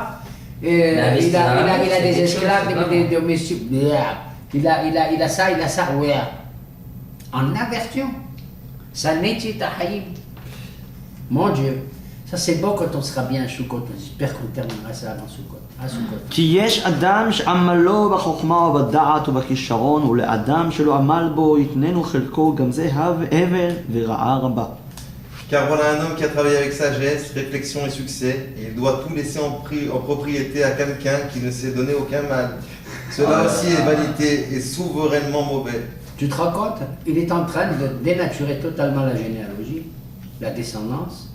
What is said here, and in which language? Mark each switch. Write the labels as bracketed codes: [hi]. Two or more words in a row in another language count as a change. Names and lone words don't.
[fr] Il a des esclaves, des domestiques. Il a ça. Ouais. En aversion. Ça n'est pas haïm. Mon Dieu. Ça c'est beau quand on sera bien à Soukot. J'espère qu'on terminera ça avant Soukot. À Soukot. [he] כי יש אדם שעמלו בחוכמה ובדעת ובכישרון, ולאדם שלא עמל בו יתננו חלקו גם זה הבל ורעה רבה. [fr] Car voilà un homme qui a travaillé avec sagesse, réflexion et succès, et il doit tout laisser en propriété à quelqu'un qui ne s'est donné aucun mal. Cela aussi est vanité et souverainement mauvais. Tu te rends compte? Il est en train de dénaturer totalement la généalogie, la descendance.